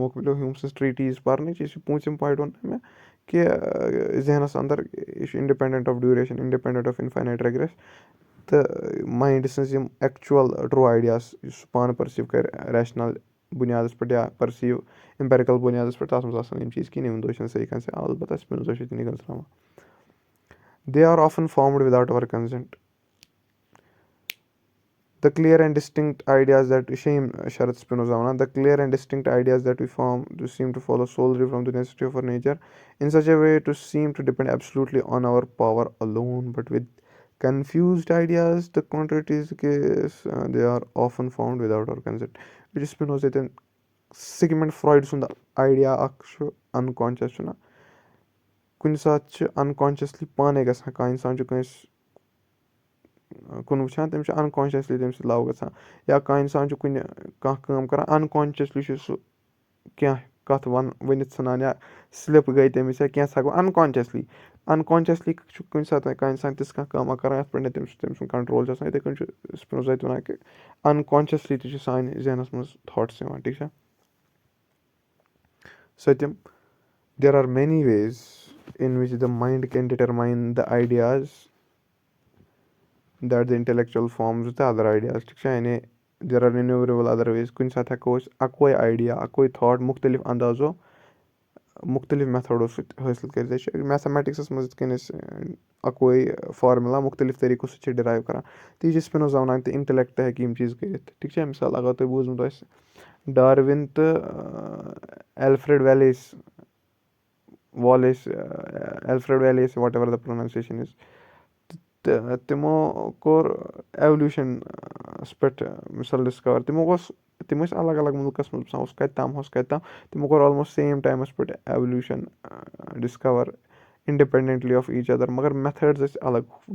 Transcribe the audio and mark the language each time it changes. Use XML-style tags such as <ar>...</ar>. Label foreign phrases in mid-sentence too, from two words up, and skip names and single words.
<ks>موقعہٕ مِلیو ہیوٗم سٕنٛز ٹرٛیٖٹیٖز پَرنٕچ یہِ چھِ پوٗنٛژِم پویِنٛٹ ووٚن مےٚ کہِ ذہنَس اَندَر یہِ چھُ</ks> <en>independent of duration independent of infinite regress</en> <ks>تہٕ ماینڈٕ سٕنٛز یِم</ks> <en>actual true ideas</en> <ks>یُس سُہ پانہٕ پٔرسیٖو کَرِ ریشنَل بُنیادَس پٮ۪ٹھ یا</ks> <en>perceive empirical</en> <ks>بُنیادَس پٮ۪ٹھ تَتھ منٛز آسان یِم چیٖز کِہیٖنۍ یِم دۄہ چھِنہٕ صحیح کَنسٮ۪پٹ البتہ سپِنوزا چھُ تہِ نِکَل</ks> <en>they are often formed without our consent the clear and distinct ideas that shame Sharat Spinoza the clear and distinct ideas that we form to seem to follow solely from the necessity of our nature in such a way to seem to depend absolutely on our power alone, but with confused ideas the contrary is the case, they are often found without our consent, which is Spinoza then Sigmund Freud's idea unconscious</en> <ks>کُنہِ ساتہٕ چھِ اَنکانشیسلی پانَے گژھان کانٛہہ اِنسان چھُ کٲنٛسہِ کُن وٕچھان تٔمِس چھُ اَنکانشیسلی تٔمِس سۭتۍ لَو گژھان یا کانٛہہ اِنسان چھُ کانٛہہ کٲم کَران اَنکانشیسلی چھُ سُہ کینٛہہ کَتھ ؤنِتھ ژھٕنان یا سِلِپ گٔے تٔمِس یا کینٛہہ ہٮ۪کو اَنکانشیسلی چھُ کُنہِ ساتہٕ کانٛہہ اِنسان تِژھ کانٛہہ کٲمہ کَران یَتھ پٮ۪ٹھ نہٕ تٔمۍ سُنٛد کَنٹرول چھُ آسان یِتھَے کٔنۍ چھُ سپِنوزا تہِ وَنان کہِ اَنکانشیسلی تہِ چھُ سانہِ ذہنَس منٛز تھاٹٕس یِوان ٹھیٖک چھا</ks> <en>sometimes there are many ways in which the mind can determine the ideas that the intellectual forms with the other</en> <ks>ideas ٹھیٖک چھا یعنی</ks> <en>there are innumerable other ways</en> <ks>کُنہِ ساتہٕ ہٮ۪کو أسۍ اَکوے آیڈیا اَکوے تھاٹ مُختٔلِف اَندازو مُختٔلِف میتھڈو سۭتۍ حٲصِل کٔرِتھ أسۍ چھِ میتھامیٹِکسَس منٛز یِتھ کٔنۍ أسۍ اَکوے فارمولا مُختٔلِف طریٖقو سۭتۍ چھِ ڈِرایو کَران تی چھِ سپِنوزا وَنان تہٕ اِنٹَلیکٹ تہِ ہیٚکہِ یِم چیٖز کٔرِتھ ٹھیٖک چھا مِثال اگر تۄہہِ بوٗزمُت آسہِ ڈاروِن تہٕ ایلفریڈ ویلیس ایلفریڈ ویلیس</ks> <en>whatever the pronunciation is</en> <ks>تہٕ تِمو کوٚر ایٚولوٗشنَس پٮ۪ٹھ مِثال ڈِسکَور تِم ٲسۍ الگ الگ مُلکَس منٛز بَسان اوس کَتہِ تام تِمو کوٚر</ks> <en>almost same time</en> <ks>پٮ۪ٹھ</ks> <en>evolution discover independently of each other</en> <ks>مگر میتھٲڈٕز ٲسۍ الگ</ks>